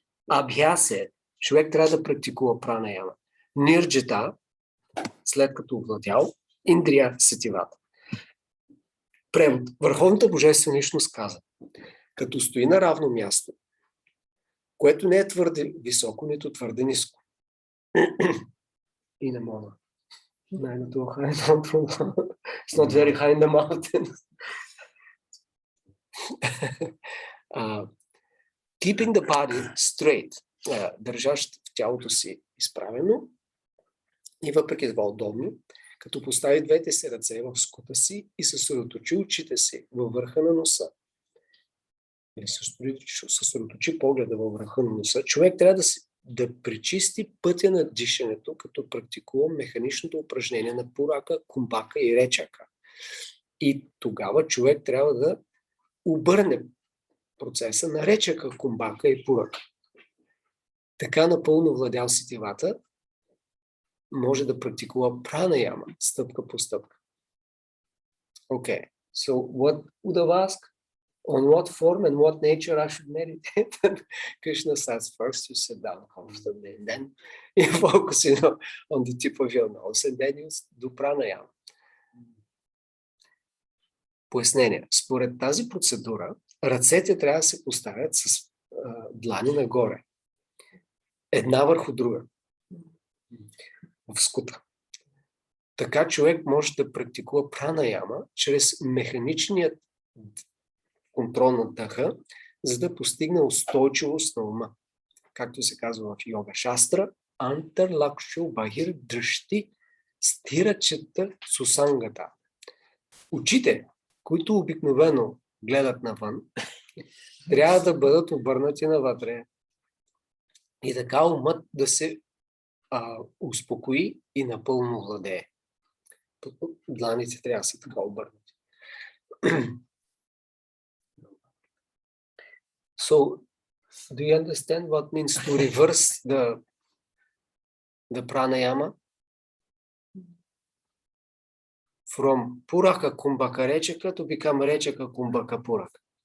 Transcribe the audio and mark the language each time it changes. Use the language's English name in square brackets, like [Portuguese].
[Bulgarian] Абхясе, човек трябва да практикува пранаяма. Нирджета, след като овладял, индрия сетивата. Превод. Върховната божествена личност каза, като стои на равно място, което не е твърде високо, нито твърде ниско. И не мога. [English] It's not very high in the mountain. Keeping the body straight, [Bulgarian] държащ в тялото си изправено и въпреки това удобно, като постави двете си ръце в скута си и съсредоточи очите си във върха на носа. Или съсредоточи погледа във върха на носа. Човек трябва да пречисти пътя на дишането, като практикува механичното упражнение на пурака, кумбака и речака. И тогава човек трябва да обърне процеса на речака, кумбака и пурака. Така напълно владял сетивата, може да практикува пранаяма стъпка по стъпка. [English] Okay, so what would I ask? On what form and what nature I should meditate? Krishna says first you sit down comfortably and then you focus on the tip of your nose and then you do pranayama. [Bulgarian] Пояснение. Според тази процедура, ръцете трябва да се поставят с длани нагоре. Една върху друга. В скута. Така човек може да практикува пранаяма чрез механичният контрол на дъха, за да постигне устойчивост на ума. Както се казва в йога шастра, антар лакшу бахир дръжти стира чета сусангата. Очите, които обикновено гледат навън, трябва да бъдат обърнати навътре. И така умът да се успокои и напълно владее. Дланите трябва да са така обърнати. [English] So, do you understand what means to reverse the pranayama? From puraka kumbhaka rechaka to become rechaka kumbhaka puraka.